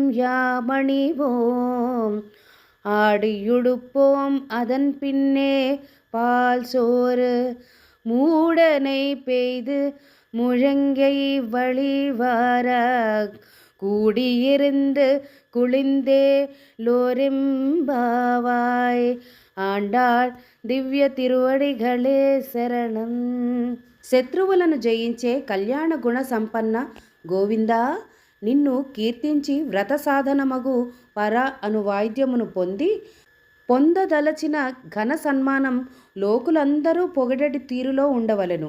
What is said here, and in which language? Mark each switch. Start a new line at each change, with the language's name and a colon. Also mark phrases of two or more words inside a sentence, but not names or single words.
Tamil: யாமணிவோம் ஆடியுடுப்போம் அதன் பின்னே பால் சோறு மூடனை பெய்து முழங்கை வழிவார கூடியிருந்து குளிந்தே லோரெம்பாவாய் ஆண்டாள் திவ்ய திருவடிகளே சரணம்.
Telugu: శత్రువులను జయించే కళ్యాణ గుణ సంపన్న గోవిందా, నిన్ను కీర్తించి వ్రత సాధనమగు పర అను వాయిద్యమును పొందదలచిన ఘన సన్మానం లోకులందరూ పొగడటి తీరులో ఉండవలెను.